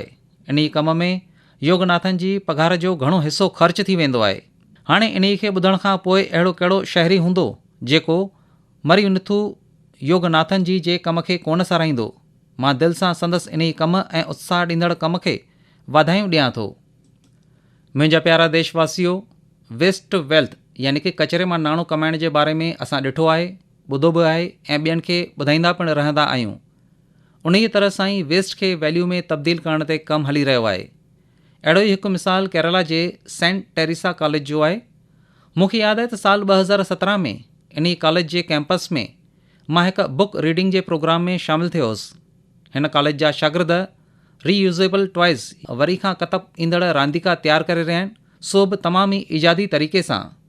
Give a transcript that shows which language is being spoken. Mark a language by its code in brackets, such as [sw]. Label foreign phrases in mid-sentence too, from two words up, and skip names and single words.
[sd] इन्ही कम में योगनाथन जी पघार जो घणो हिसो ख़र्च थी वेंदो आहे। हाणे इन्ही खे ॿुधण खां पोइ अहिड़ो कहिड़ो शहरी हूंदो जेको मरीमुथु योगनाथन जी जे कम खे कोन सराहींदो। मां दिलि सां संदसि इन्ही कम ऐं उत्साह ॾींदड़ कम खे वाधायूं ॾियां थो। मुंहिंजा प्यारा देशवासियो, [en] waste to wealth [sd] यानी कि कचरे मां नाणो कमाइण जे बारे में असां ॾिठो आहे, ॿुधो बि आहे ऐं ॿियनि खे ॿुधाईंदा पिणु रहंदा आहियूं। उन्हीअ तरह सां ई वेस्ट खे वैल्यू में तब्दील करण ते कमु हली रहियो आहे। अहिड़ो ई हिकु मिसाल केरला जे सेंट टेरेसा कॉलेज जो आहे। मूंखे यादि आहे त साल 2017 में इन्ही कॉलेज जे कैंपस में मां हिकु [en] book reading [sd] जे प्रोग्राम में शामिलु थियो हुउसि। हिन कॉलेज जा शागिर्द [en] reusable toys [sd] वरी खां कतब ईंदड़ रांदीका तयारु करे रहिया आहिनि, सो बि तमामु ई इजादी तरीक़े सां।